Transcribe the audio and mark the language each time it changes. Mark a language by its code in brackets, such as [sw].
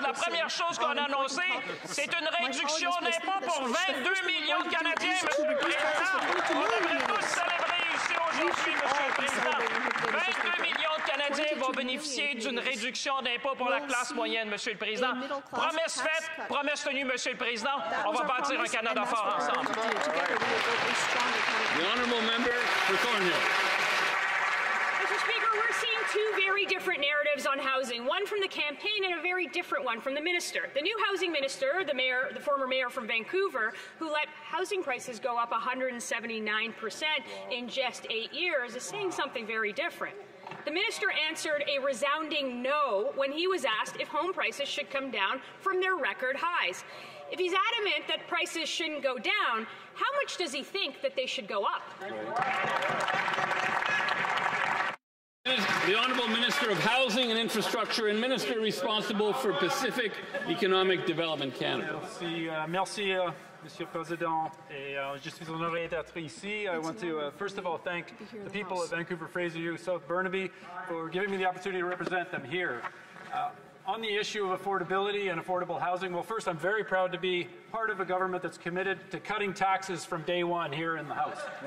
[fr] La première chose qu'on a annoncée, c'est une réduction d'impôts pour 22 millions de Canadiens, Monsieur le Président. On devrait tous célébrer ici aujourd'hui, Monsieur le Président. 22 millions de Canadiens vont bénéficier d'une réduction d'impôts pour la classe moyenne, Monsieur le Président. Promesse faite, promesse tenue, Monsieur le Président. On va bâtir un Canada fort ensemble. [en] The honourable member for Thornhill. Mr. Speaker, we're seeing two very different narratives on housing, one from the campaign and a very different one from the minister. The new housing minister, the former mayor from Vancouver, who let housing prices go up 179% in just 8 years, is saying something very different. The minister answered a resounding no when he was asked if home prices should come down from their record highs. If he's adamant that prices shouldn't go down, how much does he think that they should go up? The Honourable Minister of Housing and Infrastructure and Minister responsible for Pacific Economic Development Canada. [fr] Merci, Monsieur le Président, et je suis honoré d'être ici. [en] I want to first of all thank the people of Vancouver, Fraser, South Burnaby for giving me the opportunity to represent them here. On the issue of affordability and affordable housing, well, first, I'm very proud to be part of a government that's committed to cutting taxes from day one here in the House.